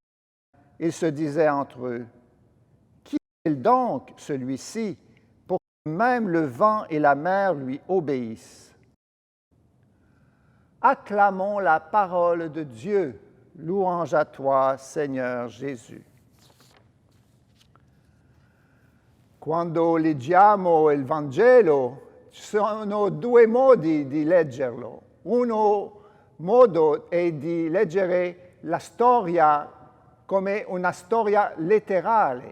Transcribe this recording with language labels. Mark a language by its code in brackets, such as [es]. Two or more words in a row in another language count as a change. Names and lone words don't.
[fr] Ils se disaient entre eux, « Qui est-il donc celui-ci pour que même le vent et la mer lui obéissent? » Acclamons la parole de Dieu. Louange à toi, Seigneur Gesù. [it] Quando leggiamo il Vangelo, ci sono due modi di leggerlo. Uno modo è di leggere la storia come una storia letterale.